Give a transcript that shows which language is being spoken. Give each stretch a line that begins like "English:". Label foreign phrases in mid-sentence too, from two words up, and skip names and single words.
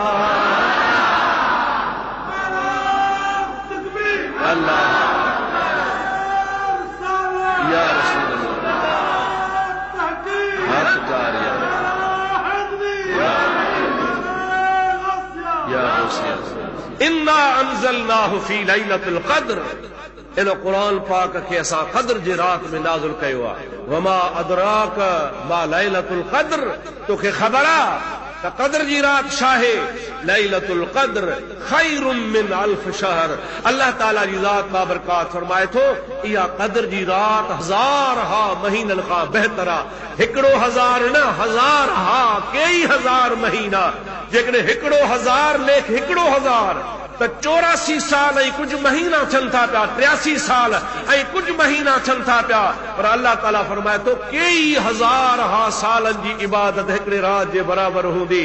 Arabic: الله يا رسول الله، إنا أنزلناه في ليلة القدر,
Sindhi: इन क़ुरान पाक खे असां क़द्र जी रात में नाज़िल कयो आहे।
Arabic: وما أدراك ما ليلة القدر,
Sindhi: तोखे ख़बर आहे त क़द्र जी रात छा आहे?
Arabic: ليلة القدر خير من ألف شهر.
Sindhi: अल्लाह ताला जी ज़ात बाबरकात फरमाए थो, इहा क़द्र जी रात 1000 महीननि खां बहितर आहे। हिकिड़ो 1000 न, 1000 कई 1000 महीना। जेकॾहिं हिकिड़ो 1000 लेख हिकिड़ो 1000 त 84 साल ऐं कुझु महीना थियनि था पिया, 83 साल ऐं कुझु महीना थियनि था पिया, पर अल्लाह ताला फरमाए थो कई 1000 सालनि जी इबादत हिकिड़े रात जे बराबरि हूंदी।